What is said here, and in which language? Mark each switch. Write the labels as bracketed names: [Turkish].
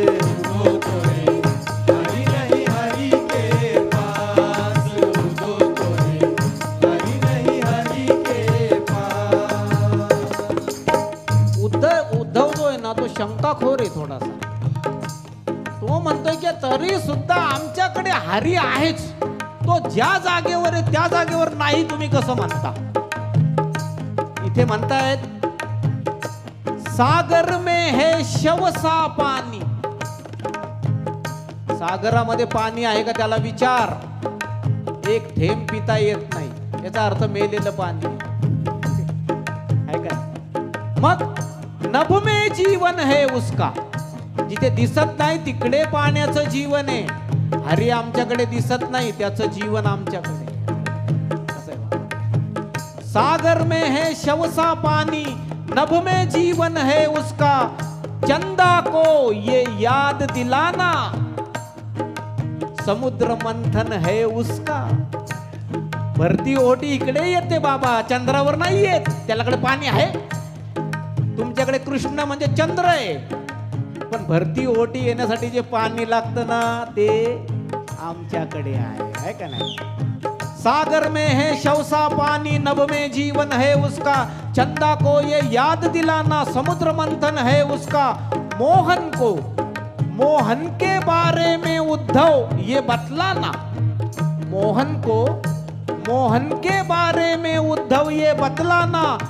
[Hindi] उधो तोरे हरि नहीं हरि के पास, उधो तोरे हरि नहीं हरि के पास। [Marathi] उद्धव जो आहे ना तो शंकाखोर आहे थोडासा. तो म्हणतोय की तरी सुद्धा आमच्याकडे हरी आहेच, तो ज्या जागेवर आहे त्या जागेवर नाही तुम्ही कसं म्हणता. इथे म्हणतायत [Hindi] सागर में है शवसा पाणी. [Marathi] सागरामध्ये पाणी आहे का त्याला विचार, एक थेंब पिता येत नाही, याचा अर्थ मेलेलं पाणी आहे का. मग [Hindi] नभ में जीवन है उसका, [Marathi] जिथे दिसत नाही तिकडे पाण्याचं जीवन आहे. हरी आमच्याकडे दिसत नाही, त्याचं जीवन आमच्याकडे. [Hindi] सागर में है शवसा पानी, नभ में जीवन है उसका, चंदा को ये याद दिलाना, समुद्र मंथन है उसका. [Marathi] भरती ओटी इकडे येते बाबा, चंद्रावर नाही येत. त्याच्याकडे पाणी आहे, तुमच्याकडे कृष्ण म्हणजे चंद्र आहे, पण भरती ओटी येण्यासाठी जे पाणी लागतं ना ते आमच्याकडे आहे का नाही. [Hindi] सागर में है शवसा पानी, नभ में जीवन है उसका, चंदा को ये याद दिलाना, समुद्र मंथन है उसका. मोहन को मोहन के बारे में उद्धव ये बतलाना, मोहन को मोहन के बारे में उद्धव ये बतलाना.